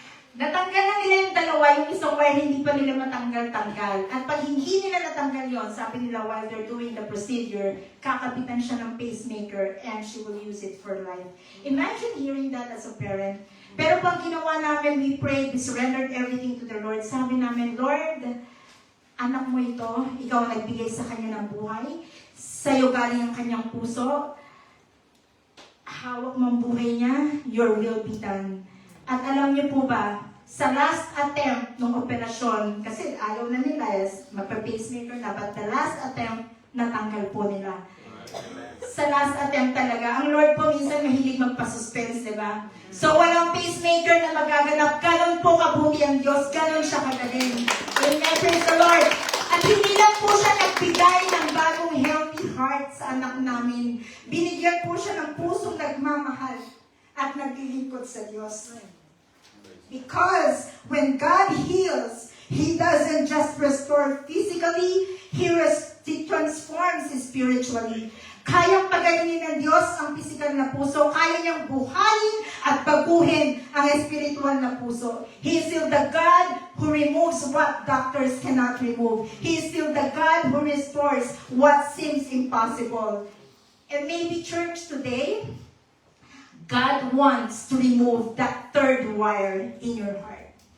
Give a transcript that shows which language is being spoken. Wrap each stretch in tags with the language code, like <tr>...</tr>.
<tl>Natanggal na nila yung 2, yung isang wire hindi pa nila matanggal-tanggal. At pag hindi nila natanggal yon, sabi nila</tl> <en>while they're doing the procedure,</en> <tl>kakapitan siya ng</tl> <en>pacemaker and she will use it for life. Imagine hearing that as a parent.</en> <tl>Pero pag ginawa namin,</tl> <en>we prayed, we surrendered everything to the Lord.</en> <tl>Sabi namin, Lord, anak mo ito, ikaw ang nagbigay sa kanya ng buhay. Sa'yo galing ang kanyang puso. Hawak mo ang buhay niya,</tl> <en>your will be done.</en> <tl>At alam niyo po ba, sa last attempt ng operasyon, kasi ayaw na nila, magpa-pacemaker na,</tl> <en>but the last attempt,</en> <tl>natanggal po nila. Sa last attempt talaga, ang Lord po minsan mahilig magpa-suspense, di ba? So walang pacemaker na magaganap, ganon po kabuti ang Diyos, ganon siya kagaling.</tl> <en>Amen, praise the Lord.</en> <tl>At hindi lang po siya nagbigay ng bagong healthy heart sa anak namin. Binigyan po siya ng pusong nagmamahal at naglilingkod sa Diyos.</tl> <en>Because when God heals, He doesn't just restore physically, He transforms spiritually.</en> <tl>Kayang pagalingin ng Diyos ang physical na puso. Kaya niyang buhayin at baguhin ang spiritual na puso.</tl> <en>He is still the God who removes what doctors cannot remove. He is still the God who restores what seems impossible. And maybe church today, God wants to remove that 3rd wire in your heart.</en>